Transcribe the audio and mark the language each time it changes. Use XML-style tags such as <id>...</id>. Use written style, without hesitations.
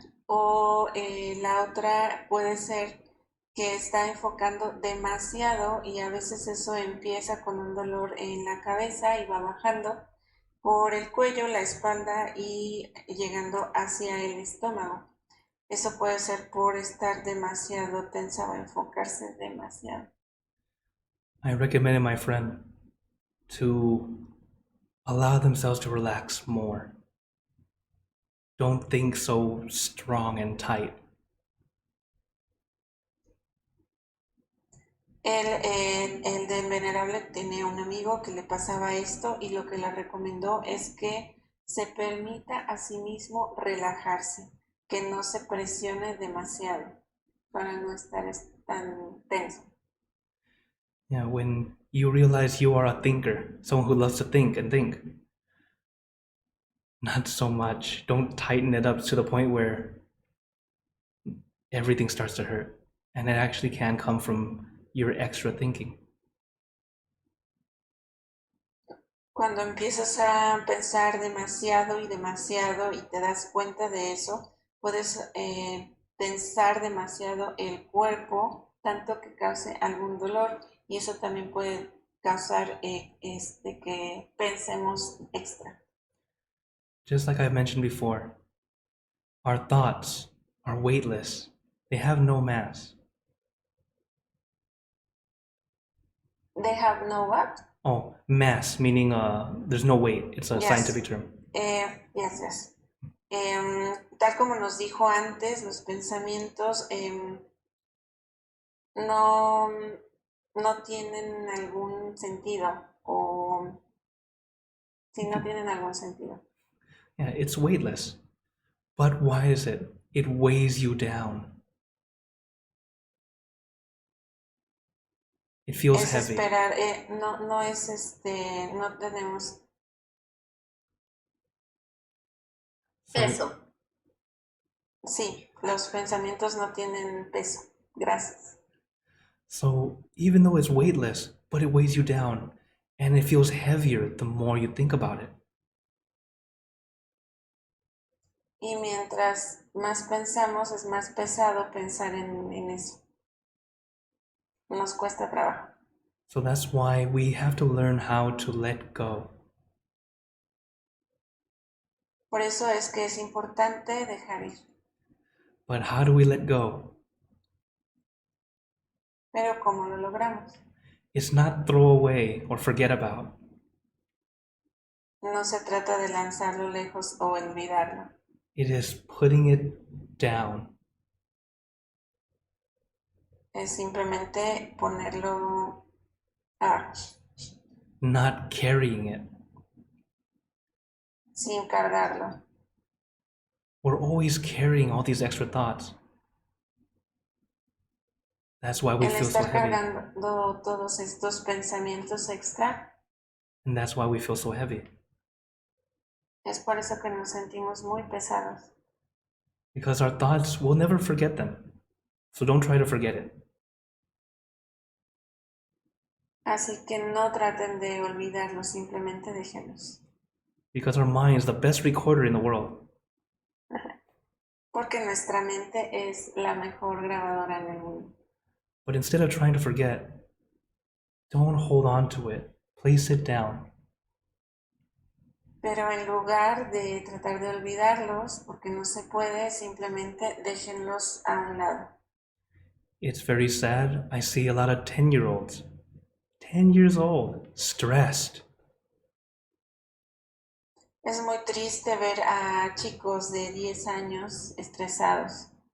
<es>La otra puede ser que está enfocando demasiado y a veces eso empieza con un dolor en la cabeza y va bajando por el cuello, la espalda y llegando hacia el estómago. Eso puede ser por estar demasiado tensa o enfocarse demasiado.</es> <en>I recommended my friend to allow themselves to relax more. Don't think so strong and tight.</en> <es>El del venerable tenía un amigo que le pasaba esto y lo que le recomendó es que se permita a sí mismo relajarse, que no se presione demasiado para no estar tan tenso.</es> <en>Yeah, when you realize you are a thinker, someone who loves to think and think, not so much. Don't tighten it up to the point where everything starts to hurt. And it actually can come from your extra thinking.</en> <es>Cuando empiezas a pensar demasiado y te das cuenta de eso, puedes tensar demasiado el cuerpo, tanto que cause algún dolor, y eso también puede causar que pensemos extra.</es> <en>Just like I mentioned before, our thoughts are weightless. They have no mass. They have no what? Oh, mass, meaning there's no weight. It's a Yes. scientific term. Yes.</en> <es>Tal como nos dijo antes, los pensamientos no tienen algún sentido o si no tienen algún sentido.</es> <en>Yeah, it's weightless. But why is it? It weighs you down. It feels</en> <es>Es</es> <en>heavy.</en> <es>esperar, no tenemos Peso. sí, los pensamientos no tienen peso. Gracias.</es> <en>So even though it's weightless, but it weighs you down, and it feels heavier the more you think about it.</en> <es>Y mientras más pensamos, es más pesado pensar en eso. Nos cuesta trabajo.</es> <en>So that's why we have to learn how to let go.</en> <es>Por eso es que es importante dejar ir.</es> <en>But how do we let go?</en> <es>Pero ¿cómo lo logramos?</es> <en>It's not throw away or forget about.</en> <es>No se trata de lanzarlo lejos o olvidarlo.</es> <en>It is putting it down</en> <es>es simplemente ponerlo,</es> <en>not carrying it.</en> <es>sin cargarlo.</es> <en>We're always carrying all these extra thoughts. That's why we</en> <es>El</es> <en>feel so</en> <es>estar</es> <en>heavy.</en> <es>cargando todos estos pensamientos extra,</es> <en>And that's why we feel so heavy.</en> <es>es por eso que nos sentimos muy pesados.</es> <en>Because our thoughts, we'll never forget them. So don't try to forget it.</en> <es>Así que no traten de olvidarlos, simplemente déjenlos.</es> <en>Because our mind is the best recorder in the world.</en> <es>Porque nuestra mente es la mejor grabadora en el mundo.</es> <en>But instead of trying to forget, don't hold on to it. Place it down.</en> <es>Pero en lugar de tratar de olvidarlos, porque no se puede, simplemente déjenlos a un lado.</es> <en>It's very sad. I see a lot of 10-year-olds, 10 years old, stressed.</en> <es>Es muy triste ver a chicos de 10 años estresados.</es>